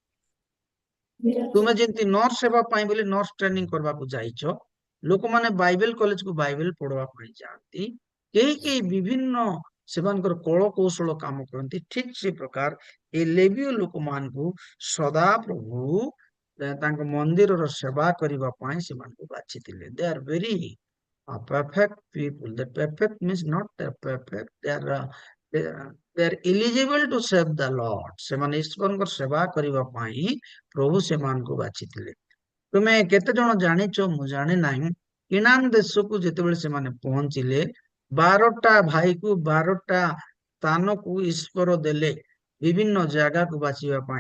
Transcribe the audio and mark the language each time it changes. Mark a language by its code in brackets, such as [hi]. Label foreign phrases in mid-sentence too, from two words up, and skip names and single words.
[or] ତୁମେ ଯେମିତି ନର୍ସ ହେବା ପାଇଁ ବୋଲି [en] nurse training [or] କରିବାକୁ ଯାଇଛ, ଲୋକମାନେ ବାଇବେଲ କଲେଜକୁ ବାଇବେଲ ପଢିବା ପାଇଁ ଯାଆନ୍ତି। କେହି କେହି ବିଭିନ୍ନ ସେମାନଙ୍କର କଳ କୌଶଳ କାମ କରନ୍ତି। ଠିକ ସେ ପ୍ରକାର ଏ ଲେବୀୟ ଲୋକମାନଙ୍କୁ ସଦା ପ୍ରଭୁ ତାଙ୍କ ମନ୍ଦିରର ସେବା କରିବା ପାଇଁ ସେମାନଙ୍କୁ ବାଛିଥିଲେ। [en] They are very perfect people. The perfect means not the perfect. They are eligible to serve the Lord. [or] ସେମାନେ ଈଶ୍ୱରଙ୍କର ସେବା କରିବା ପାଇଁ ପ୍ରଭୁ ସେମାନଙ୍କୁ ବାଛିଥିଲେ। ତୁମେ କେତେ ଜଣ ଜାଣିଛ ମୁଁ ଜାଣି ନାହିଁ, କିନାନ ଦେଶକୁ ଯେତେବେଳେ ସେମାନେ ପହଞ୍ଚିଲେ, 12ଟା ଭାଇକୁ 12ଟା ସ୍ଥାନକୁ ଈଶ୍ୱର ଦେଲେ ବିଭିନ୍ନ ଜାଗାକୁ ବାଛିବା ପାଇଁ।